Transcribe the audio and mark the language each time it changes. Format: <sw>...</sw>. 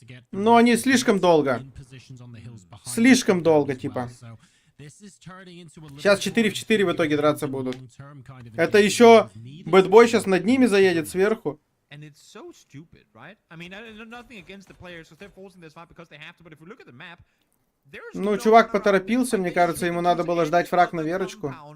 <ru>Но они слишком долго. Слишком долго, типа. Сейчас 4 в 4 в итоге драться будут. Это еще Бэтбой сейчас над ними заедет сверху.</ru> <en>And it's so stupid, right? I mean, nothing against the players because they're forcing this fight because they have to. But if we look at the map, there's</en> <ru>Ну, чувак поторопился, мне кажется, ему надо было ждать фраг на верочку.</ru>